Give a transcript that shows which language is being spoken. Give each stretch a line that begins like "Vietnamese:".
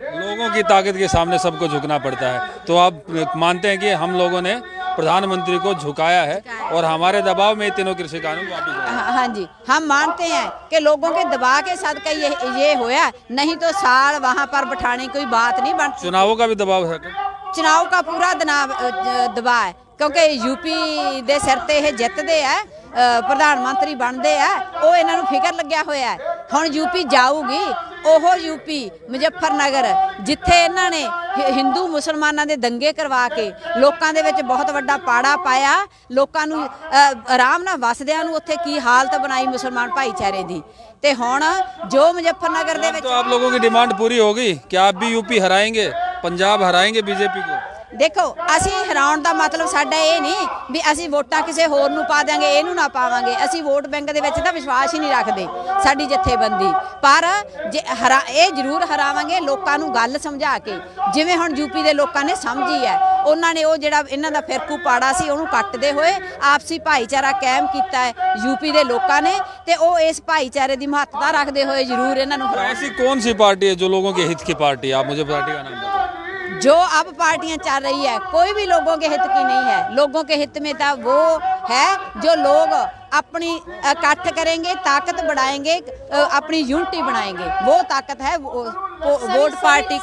Hindi: लोगों की ताकत के सामने सबको झुकना पड़ता है। तो आप मानते हैं कि हम लोगों ने प्रधानमंत्री को झुकाया है और हमारे दबाव में तीनों कृषि कानून वापस आए। हाँ जी, हम मानते हैं कि लोगों के दबाव के साथ का ये होया, नहीं तो साल वहाँ पर बिठाने की कोई बात नहीं बनती। चुनावों का भी दबाव है क्या? चुनाव का पूरा दबाव है, क्योंकि यूपी
Punjabi: ਦੇ ਸਿਰ ਤੇ ਇਹ ਜਿੱਤਦੇ ਆ, ਪ੍ਰਧਾਨ ਮੰਤਰੀ ਬਣਦੇ ਆ, ਉਹ ਇਹਨਾਂ ਨੂੰ ਫਿਕਰ ਲੱਗਿਆ ਹੋਇਆ ਹੈ। ਹੁਣ ਯੂਪੀ ਜਾਊਗੀ, ਉਹ ਯੂਪੀ ਮੁਜ਼ੱਫਰਨਗਰ ਜਿੱਥੇ ਇਹਨਾਂ ਨੇ ਹਿੰਦੂ ਮੁਸਲਮਾਨਾਂ ਦੇ ਦੰਗੇ ਕਰਵਾ ਕੇ ਲੋਕਾਂ ਦੇ ਵਿੱਚ ਬਹੁਤ ਵੱਡਾ ਪਾੜਾ ਪਾਇਆ, ਲੋਕਾਂ ਨੂੰ ਆਰਾਮ ਨਾਲ ਵਸਦਿਆਂ ਨੂੰ ਉੱਥੇ ਕੀ ਹਾਲਤ ਬਣਾਈ ਮੁਸਲਮਾਨ ਭਾਈਚਾਰੇ ਦੀ। ਤੇ ਹੁਣ ਜੋ ਮੁਜ਼ੱਫਰਨਗਰ ਦੇ ਵਿੱਚ
Hindi: तो आप लोगों की डिमांड पूरी होगी क्या? आप भी यूपी हराएंगे, पंजाब हराएंगे बीजेपी को?
Punjabi: ਦੇਖੋ, ਅਸੀਂ ਹਰਾਉਣ ਦਾ ਮਤਲਬ ਸਾਡਾ ਇਹ ਨਹੀਂ ਵੀ ਅਸੀਂ ਵੋਟਾਂ ਕਿਸੇ ਹੋਰ ਨੂੰ ਪਾ ਦਿਆਂਗੇ, ਇਹਨੂੰ ਨਾ ਪਾਵਾਂਗੇ। ਅਸੀਂ ਵੋਟ ਬੈਂਕ ਦੇ ਵਿੱਚ ਤਾਂ ਵਿਸ਼ਵਾਸ ਹੀ ਨਹੀਂ ਰੱਖਦੇ ਸਾਡੀ ਜਥੇਬੰਦੀ, ਪਰ ਜੇ ਇਹ ਜ਼ਰੂਰ ਹਰਾਵਾਂਗੇ ਲੋਕਾਂ ਨੂੰ ਗੱਲ ਸਮਝਾ ਕੇ, ਜਿਵੇਂ ਹੁਣ ਯੂਪੀ ਦੇ ਲੋਕਾਂ ਨੇ ਸਮਝੀ ਹੈ। ਉਹਨਾਂ ਨੇ ਉਹ ਜਿਹੜਾ ਇਹਨਾਂ ਦਾ ਫਿਰਕੂ ਪਾੜਾ ਸੀ ਉਹਨੂੰ ਕੱਟਦੇ ਹੋਏ ਆਪਸੀ ਭਾਈਚਾਰਾ ਕਾਇਮ ਕੀਤਾ ਹੈ ਯੂਪੀ ਦੇ ਲੋਕਾਂ ਨੇ, ਤੇ ਉਹ ਇਸ ਭਾਈਚਾਰੇ ਦੀ ਮਹੱਤਤਾ ਰੱਖਦੇ ਹੋਏ ਜ਼ਰੂਰ ਇਹਨਾਂ ਨੂੰ
Hindi: ऐसी कौन सी पार्टी है जो लोगों के हित की पार्टी है? आप मुझे पार्टी का नाम बताओ। जो अब पार्टियां चल रही है कोई भी लोगों के हित की नहीं है। लोगों के हित में तो वो है जो लोग अपनी इकट्ठ करेंगे, ताकत बढ़ाएंगे, अपनी यूनिटी बनाएंगे, वो ताकत है वोट पार्टी।